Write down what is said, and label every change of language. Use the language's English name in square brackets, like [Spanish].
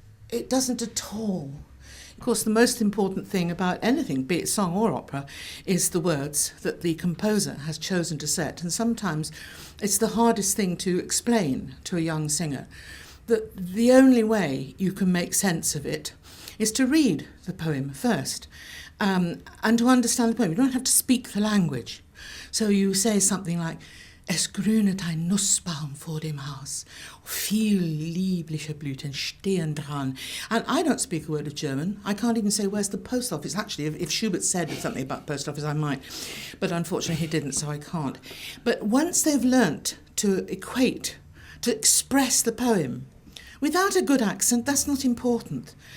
[English] It doesn't at all. Of course, the most important thing about anything, be it song or opera, is the words that the composer has chosen to set. And sometimes it's the hardest thing to explain to a young singer, that the only way you can make sense of it is to read the poem first and to understand the poem. You don't have to speak the language. [German] So you say something like, Es grünet ein Nussbaum vor dem Haus. Viel liebliche Blüten stehen dran. [English] And I don't speak a word of German. I can't even say where's the post office. Actually, if Schubert said something about post office, I might. But unfortunately, he didn't, so I can't. But once they've learnt to equate, to express the poem, without a good accent, that's not important.